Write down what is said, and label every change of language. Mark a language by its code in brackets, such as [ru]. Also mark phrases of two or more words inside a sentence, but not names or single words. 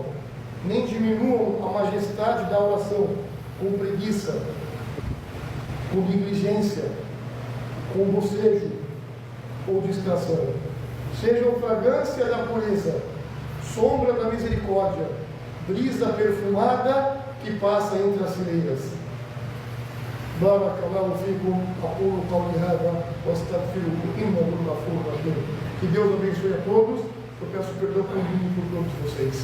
[pt] Nem diminuam a majestade da oração com preguiça, com negligência, com bocejo ou distração. Sejam fragrância da pureza, sombra da misericórdia, brisa perfumada que passa entre as fileiras. [ar] بارك الله فيكم. أقول قولي هذا وأستغفره إنه الغفور الرحيم. [pt] Que Deus abençoe a todos. Eu peço perdão por mim e por todos vocês.